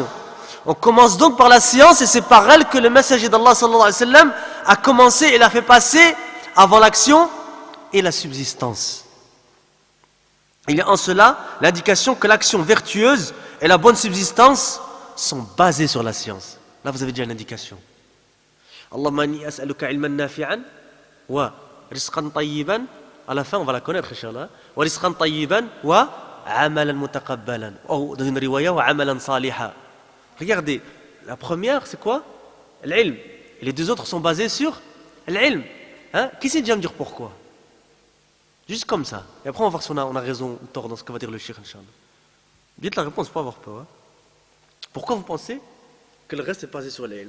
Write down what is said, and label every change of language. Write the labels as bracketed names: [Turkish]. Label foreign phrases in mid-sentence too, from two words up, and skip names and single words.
[French] On commence donc par la science et c'est par elle que le messager d'Allah [Arabic] صلى الله عليه وسلم [French] a commencé et l'a fait passer avant l'action et la subsistance. Il y a en cela l'indication que l'action vertueuse et la bonne subsistance sont basées sur la science. Là, vous avez déjà une indication. [Arabic] اللهم إني أسألك علما نافعا ورزقا طيبا. [French] À la fin, on va la connaître, Inch'Allah. [Arabic] ورزقا طيبا وعملا متقبلا. [French] Ou dans une riwaya, [Arabic] وعملا صالحا. [French] Regardez, la première, c'est quoi? L'ilm. Et les deux autres sont basés sur l'ilm. Hein? Qui sait déjà me dire pourquoi? Juste comme ça. Et après, on va voir si on a raison ou tort dans ce que va dire le shir, Inch'Allah. Dites la réponse, pas avoir peur. Hein? Pourquoi vous pensez que le reste est basé sur l'ilm?